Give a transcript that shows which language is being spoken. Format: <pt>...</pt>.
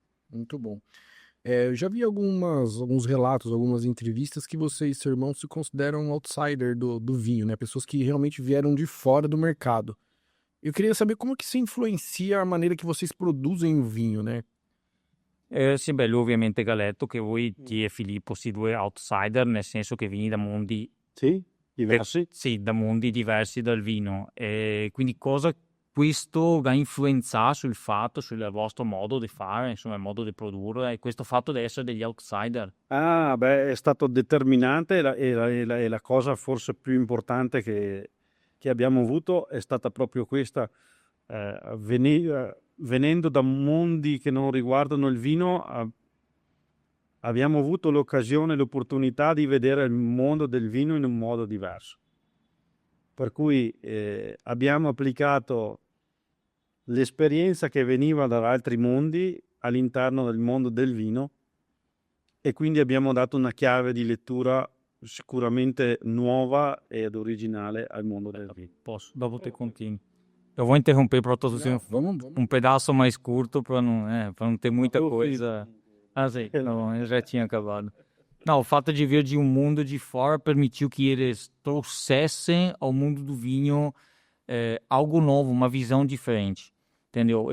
<pt>Muito bom. Eu já vi alguns relatos, algumas entrevistas que você e seu irmão se consideram um outsider do vinho, né? Pessoas que realmente vieram de fora do mercado. Eu queria saber como que isso influencia a maneira que vocês produzem o vinho, né?</pt> <it>Sì, bello, ovviamente Galetto che voi ti e Filippo si due outsider, nel senso che vieni da mondi Sì, diversi. sì, da mondi diversi dal vino. E quindi cosa questo va a influenzare sul fatto, sul vostro modo di fare, insomma, il modo di produrre, e questo fatto di essere degli outsider? È stato determinante e la cosa forse più importante che abbiamo avuto è stata proprio questa. Venendo da mondi che non riguardano il vino, abbiamo avuto l'occasione, l'opportunità di vedere il mondo del vino in un modo diverso. Per cui abbiamo applicato l'esperienza che veniva da altri mondi all'interno del mondo del vino e quindi abbiamo dato una chiave di lettura sicuramente nuova ed originale al mondo del vino. Posso, dopo te continui.</it> <pt>Eu vou interromper para traduzir Vamos. um pedaço mais curto para não ter muita coisa. Ah, sei, não, eu já tinha acabado. Não, o fato de vir de um mundo de fora permitiu que eles trouxessem ao mundo do vinho algo novo, uma visão diferente, entendeu?</pt>